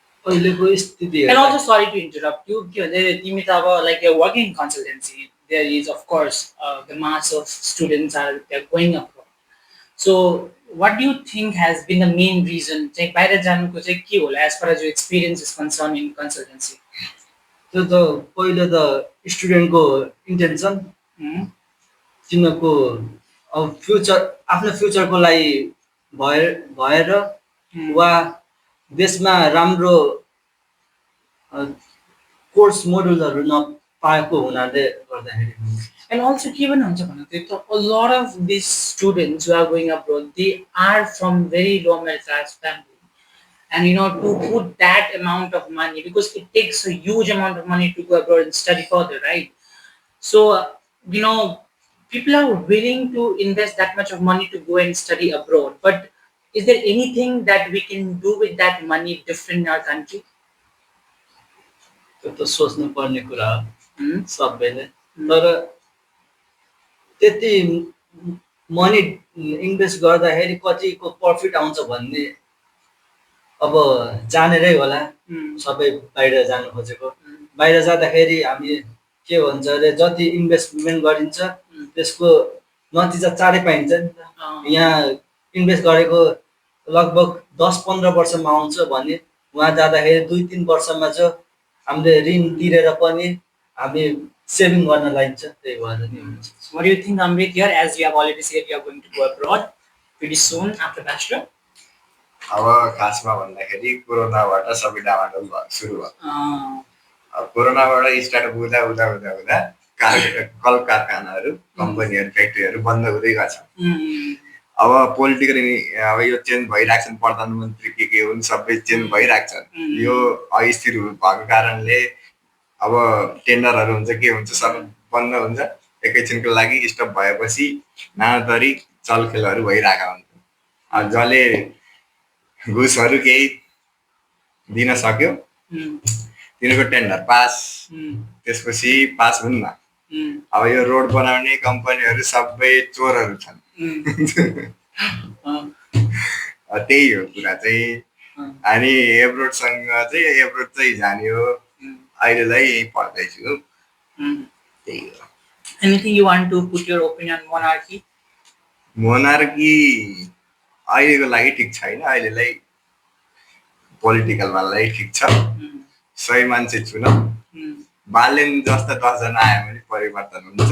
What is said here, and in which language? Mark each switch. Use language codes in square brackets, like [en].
[en] And also, sorry to interrupt you, like you're working in consultancy, there is of course the mass of students they're going abroad. So what do you think has been the main reason as far as your experience is concerned in consultancy? [ne] त्यो त पहिलो त स्टुडेन्टको intention, तिनीहरूको अब आफ्नो फ्युचरको लागि भएर वा देशमा राम्रो कोर्स मोडुलहरू नपाएको हुनाले गर्दाखेरि। [en] And also, a lot of these students who are going abroad, they are from very low middle class family. And to put that amount of money, because it takes a huge amount of money to go abroad and study further, right? So people are willing to invest that much of money to go and study abroad, but is there anything that we can do with that money different in our country? [ne] त्यो त सोच्नु पर्ने कुरा हो Hmm? सबैले तर त्यति money invest गर्दाखेरि कतिको प्रफिट आउँछ भन्ने अब जानेरै होला Hmm. सबै बाहिर जानु खोजेको बाहिर जाँदाखेरि हामी के भन्छ अरे जति इन्भेस्टमेन्ट गरिन्छ त्यसको नतिजा चाँडै पाइन्छ नि त यहाँ इन्भेस्ट गरेको लगभग 10-15 वर्षमा आउँछ भने वहाँ जाँदाखेरि 2-3 वर्षमा चाहिँ हामीले ऋण तिरेर पनि हामी सेभिङ गर्न लागिन्छ त्यही भएर नि हुन्छ [en] What do you think, Amrit, here, as we have already said we are going to go abroad pretty soon after bachelor? [ne] अब खासमा भन्दाखेरि कोरोनाबाट सबै डामाडोल सुरु भयो Uh, अब कोरोनाबाट स्टार्ट हुँदा हुँदा हुँदा हुँदा कल कारखानाहरू कम्पनीहरू फ्याक्ट्रीहरू बन्द हुँदै गएको छ mm, अब पोलिटिकल अब यो चेन्ज भइरहेको छ प्रधानमन्त्री के हुन् सबै चेन्ज भइरहेको छ यो अस्थिर भएको कारणले अब टेन्डरहरू हुन्छ के हुन्छ सबै बन्द हुन्छ एकैछिनको लागि स्टप भएपछि नानाथरी चलखेलहरू भइरहेका हुन्छ अब जसले घुसहरू केही दिन सक्यो mm, तिनीहरूको टेन्डर पास mm, त्यसपछि पास हुन्न mm, अब यो रोड बनाउने कम्पनीहरू सबै चोरहरू छन् mm. त्यही हो कुरा चाहिँ अनि एब्रोडसँग चाहिँ एब्रोड चाहिँ जाने हो अहिलेलाई यहीँ पढ्दैछु त्यही हो [en] Anything you want to put your opinion on monarchy? [ne] Monarchy अहिलेको लागि ठिक छैन अहिलेलाई पोलिटिकलमा लागि ठिक छ Mm, सही मान्छे चुन mm, बालेन जस्ता 10 जना आयो भने परिवर्तन हुन्छ